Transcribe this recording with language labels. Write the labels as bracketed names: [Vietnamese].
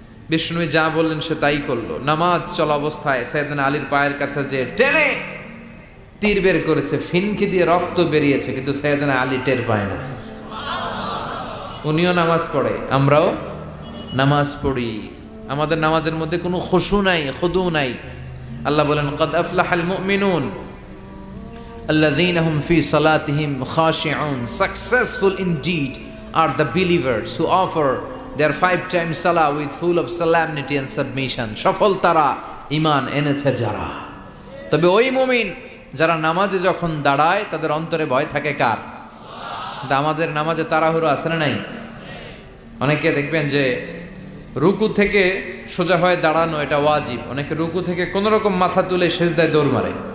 [Bangla] বিষ্ণু যা বললেন সে তাই করলো। নামাজ চলা অবস্থায় সাইয়েদনা আলীর পায়ের কাছে যে টেনে তীর বের করেছে, ফিনকি দিয়ে রক্ত বেরিয়েছে, কিন্তু সাইয়েদনা আলী টের পায় না। উনিও নামাজ পড়ে, আমরাও নামাজ পড়ি। আমাদের নামাজের মধ্যে কোনো খুশু নাই, খুদু নাই। আল্লাহ বলেন, [Arabic] ক্বাদ আফলাহাল মুমিনুন আল্লাযীনা হুম ফি সালাতিহিম খাশিউন। [English] Successful indeed are the believers who offer their 5 times salah with full of solemnity and submission. [Bangla] সফল তারা, ঈমান এনেছে যারা। তবে ওই মুমিন যারা নামাজে যখন দাঁড়ায় তাদের অন্তরে ভয় থাকে কার? কিন্তু আমাদের নামাজে তাড়াহুড়ো আছে না নাই? অনেকে দেখবেন যে রুকু থেকে সোজা হয়ে দাঁড়ানো এটা ওয়াজিব, অনেকে রুকু থেকে কোনো রকম মাথা তুলে সেজদায় দৌড় মারে।